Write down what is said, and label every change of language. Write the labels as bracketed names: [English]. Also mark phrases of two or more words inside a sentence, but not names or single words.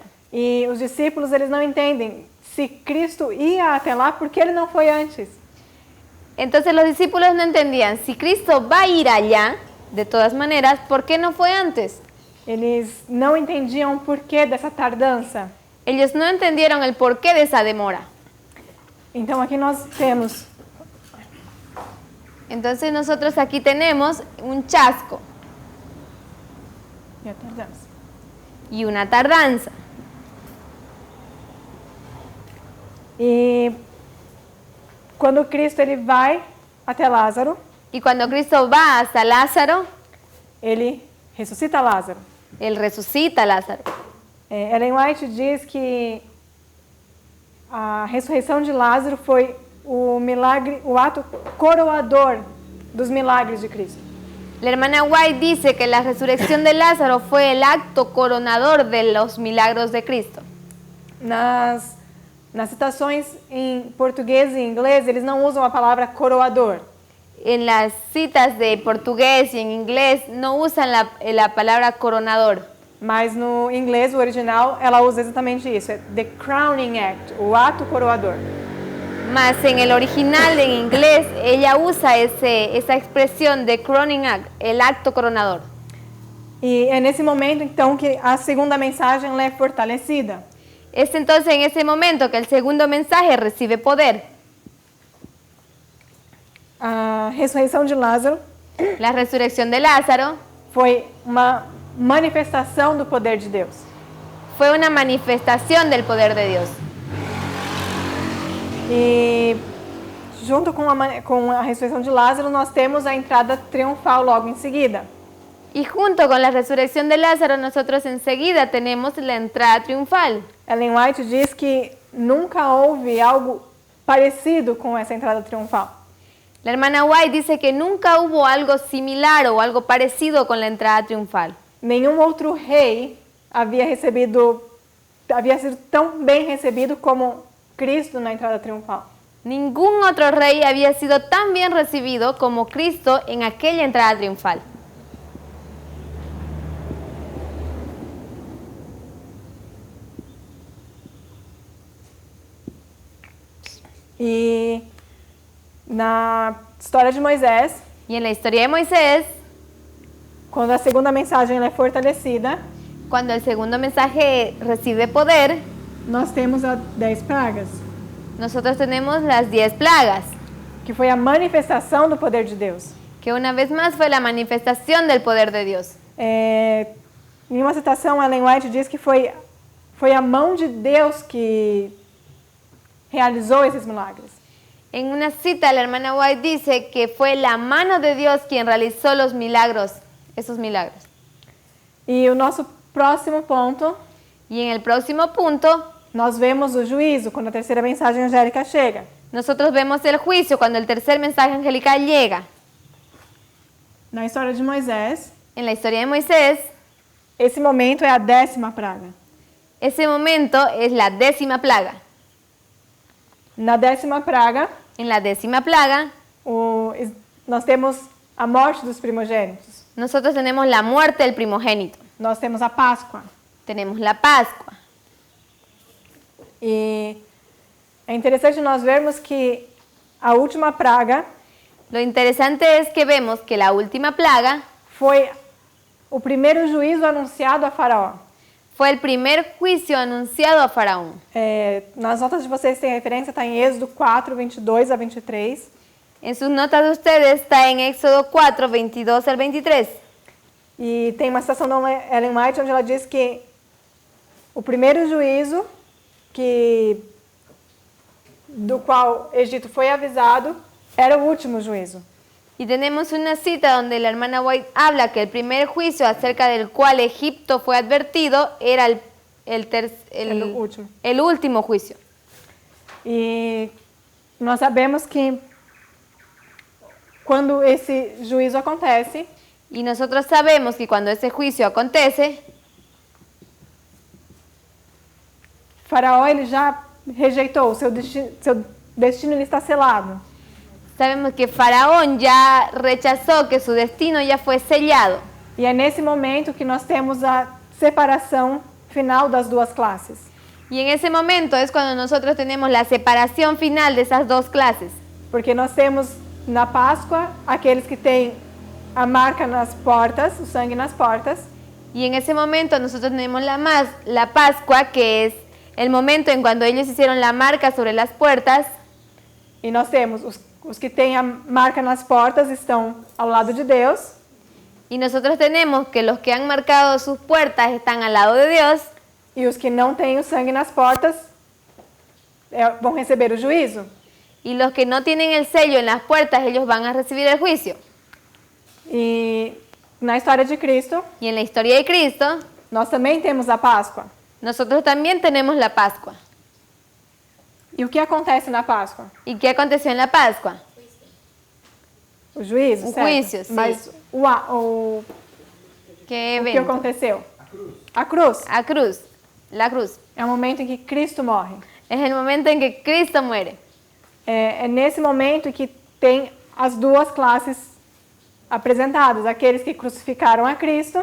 [Portuguese] E os discípulos, eles não entendem. Se Cristo ia até lá, por que ele não foi antes? [Spanish] Entonces los discípulos no entendían, si Cristo va a ir allá, de todas maneras, ¿por qué no fue antes? [Portuguese] Eles não entendiam o porquê dessa tardança. [Spanish] Ellos no entendieron el porqué de esa demora. [Portuguese] Então aqui nós temos [Spanish] Entonces nosotros aquí tenemos un chasco [Portuguese] e a tardança. [Spanish] y una tardanza. [Portuguese] E quando Cristo ele vai até Lázaro, [Spanish] Y cuando Cristo va hasta Lázaro, [Portuguese] ele ressuscita Lázaro. [Spanish] él resucita a Lázaro. [Portuguese] Ellen White diz que a ressurreição de Lázaro foi o milagre, o ato coroador dos milagres de Cristo. [Spanish] La hermana White dice que la resurrección de Lázaro fue el acto coronador de los milagros de Cristo. [Portuguese] Nas citações em português e inglês, eles não usam a palavra coroador. [Spanish] En las citas de portugués y en inglés no usan la palabra coronador. [Portuguese] Mas no inglês, o original, ela usa exatamente isso. [English] É the crowning act, [Portuguese] o ato coroador. [Spanish] Mas en el original en inglés ella usa esa expresión de [English] crowning act, [Spanish] el acto coronador. [Portuguese] E é nesse momento, então, que a segunda mensagem ela é fortalecida. [Spanish] Es entonces en ese momento que el segundo mensaje recibe poder. [Portuguese] A ressurreição de Lázaro [Spanish] La resurrección de Lázaro [Portuguese] foi uma manifestação do poder de Deus. [Spanish] fue una manifestación del poder de Dios. [Portuguese] E junto com a ressurreição de Lázaro, nós temos a entrada triunfal logo em seguida. [Spanish] Y junto con la resurrección de Lázaro nosotros enseguida tenemos la entrada triunfal. [Portuguese] Ellen White diz que nunca houve algo parecido com essa entrada triunfal. [Spanish] La hermana White dice que nunca hubo algo similar o algo parecido con la entrada triunfal. [Portuguese] Nenhum outro rei havia sido tão bem recebido como Cristo na entrada triunfal. [Spanish] Ningún otro rey había sido tan bien recibido como Cristo en aquella entrada triunfal. [Portuguese] E na história de Moisés, [Spanish] Y en la historia de Moisés, [Portuguese] quando a segunda mensagem ela é fortalecida, [Spanish] cuando el segundo mensaje recibe poder, [Portuguese] nós temos as 10 pragas, [Spanish] nosotros tenemos las 10 plagas, [Portuguese] que foi a manifestação do poder de Deus. [Spanish] que una vez más fue la manifestación del poder de Dios. [Portuguese] Em uma citação, Ellen White diz que foi a mão de Deus que realizou esses milagres. [Spanish] En una cita, la hermana White dice que fue la mano de Dios quien realizó los milagros, esos milagros. [Portuguese] E o nosso próximo ponto, [Spanish] Y en el próximo punto, [Portuguese] nós vemos o juízo, quando a terceira mensagem angélica chega. [Spanish] nosotros vemos el juicio cuando el tercer mensaje angelical llega. [Portuguese] Na história de Moisés, [Spanish] En la historia de Moisés, [Portuguese] esse momento é a 10ª praga. [Spanish] ese momento es la 10ª plaga. [Portuguese] Na 10ª praga, [Spanish] En la 10ª plaga, [Portuguese] nós temos a morte dos primogênitos. [Spanish] Nosotros tenemos la muerte del primogénito. [Portuguese] Nós temos a Páscoa. [Spanish] Tenemos la Pascua. [Portuguese] E é interessante nós vermos que a última praga [Spanish] Lo interesante es que vemos que la última plaga [Portuguese] foi o primeiro juízo anunciado a Faraó. [Spanish] fue el primer juicio anunciado a Faraón. [Portuguese] Nas notas de vocês tem referência, está em Êxodo 4, 22 a 23. [Spanish] En sus notas de ustedes está en Éxodo 4, 22 al 23. [Portuguese] E tem uma citação da Ellen White onde ela diz que o primeiro juízo do qual Egito foi avisado era o último juízo. [Spanish] Y tenemos una cita donde la hermana White habla que el primer juicio acerca del cual Egipto fue advertido era el último juicio. [Portuguese] E nós sabemos que quando esse juízo acontece, [Spanish] Y nosotros sabemos que cuando ese juicio acontece, [Portuguese] Faraó ele já rejeitou, seu destino ele está selado. [Spanish] sabemos que Faraón ya rechazó, que su destino ya fue sellado. [Portuguese] E é nesse momento que nós temos a separação final das duas classes. [Spanish] Y en ese momento es cuando nosotros tenemos la separación final de esas dos clases. [Portuguese] Porque nós temos na Páscoa aqueles que têm a marca nas portas, o sangue nas portas, [Spanish] Y en ese momento nosotros tenemos la Pascua, que es el momento en cuando ellos hicieron la marca sobre las puertas. [Portuguese] e nós temos os que têm a marca nas portas estão ao lado de Deus, [Spanish] Y nosotros tenemos que los que han marcado sus puertas están al lado de Dios. [Portuguese] e os que não têm o sangue nas portas vão receber o juízo. [Spanish] Y los que no tienen el sello en las puertas, ellos van a recibir el juicio. [Portuguese] E na história de Cristo, [Spanish] Y en la historia de Cristo, [Portuguese] nós também temos a Páscoa. [Spanish] nosotros también tenemos la Pascua. [Portuguese] E o que acontece na Páscoa? [Spanish] ¿Y qué aconteció en la Pascua? [Portuguese] O juízo, O certo? juízo, sim. Mas [Spanish] ¿Qué [Portuguese] o que [Spanish] evento? [Portuguese] aconteceu? A cruz. A cruz, [Spanish] la cruz. [Portuguese] É o momento em que Cristo morre. [Spanish] Es el momento en que Cristo muere. [Portuguese] É nesse momento que tem as duas classes apresentadas, aqueles que crucificaram a Cristo